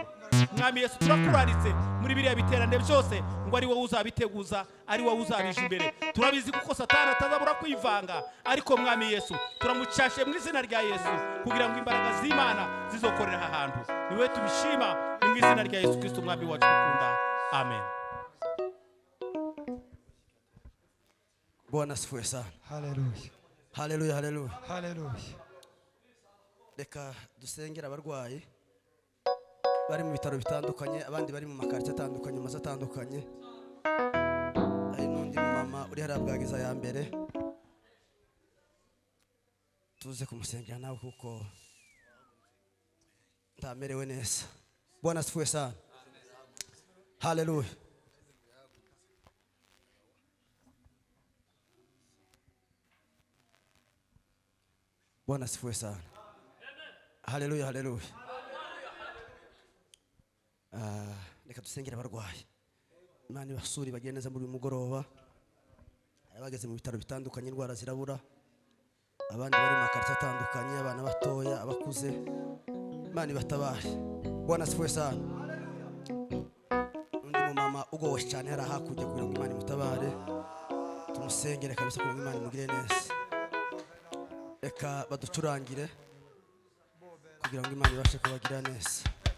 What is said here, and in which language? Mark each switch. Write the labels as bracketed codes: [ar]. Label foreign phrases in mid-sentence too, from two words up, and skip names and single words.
[rw] Mwami Yesu turakuraritse muri biriya biterane byose ngo ari wowe uzabiteguza, ari wowe uzabije imbere. Turabizi kuko Satani atazabura kwivanga, ariko Mwami Yesu turamucyashe mu izina rya Yesu kugira ngo imbaraga z'Imana zizokorera aha hantu. Niwe tubishima mu izina rya Yesu Kristo Mwami wacu dukunda. Amen. [sw] Bwana asifiwe sana. [rw] Haleluya. Haleluya, haleluya. Haleluya. Reka dusengera abarwayi bari mu bitaro bitandukanye, abandi bari mu makarita atandukanye, maze atandukanye. Hari n'undi mama uri hariya Bwagiriza ya mbere. Tuze kumusengera nawe kuko ndamerewe neza. [sw] Bwana asifiwe sana. Haleluya. Bwana asifiwe sana. [rw] Haleluya, haleluya. Reka dusengera abarwayi. Imana ibasuri bagiye neza muri uyu mugoroba. Abageze mu bitaro bitandukanye indwara zirabura. Abandi bari mu makarita atandukanye, abana batoya, abakuze. Imana ibatabare. [sw] Bwana asifiwe sana. [rw] Undi mu mama ugowe cyane hari hakurya kugira ngo Imana imutabare. Tumusengere kabisa kugira ngo Imana imugire neza. Reka baducurangire kugira ngo Imana ibashe kubagira neza.